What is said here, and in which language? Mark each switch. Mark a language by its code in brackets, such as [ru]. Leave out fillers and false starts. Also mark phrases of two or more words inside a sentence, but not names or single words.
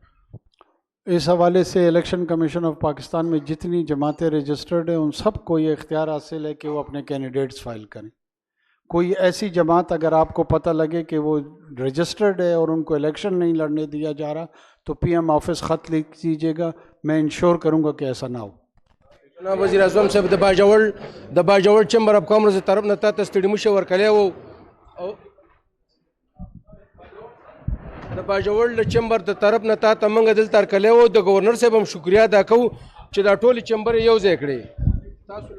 [ur] اس حوالے سے الیکشن کمیشن آف پاکستان میں جتنی جماعتیں رجسٹرڈ ہیں ان سب کو یہ اختیار حاصل ہے کہ وہ اپنے کینڈیڈیٹس فائل کریں. کوئی ایسی جماعت اگر آپ کو پتہ لگے کہ وہ رجسٹرڈ ہے اور ان کو الیکشن نہیں لڑنے دیا جا رہا تو PM آفس خط لکھ دیجیے گا. میں انشور کروں گا کہ ایسا نہ ہو. [ps] جناب وزیر اعظم صاحب د باجوړ چمبر اف کامرس طرف نه تاسو ستړي مشه ورکړی وو او د باجوړ چمبر د طرف نه تاسو موږ دلته ورکړی وو. د گورنر صاحب هم شکریا ادا کوو چې دا ټول چمبر یو ځای کړی.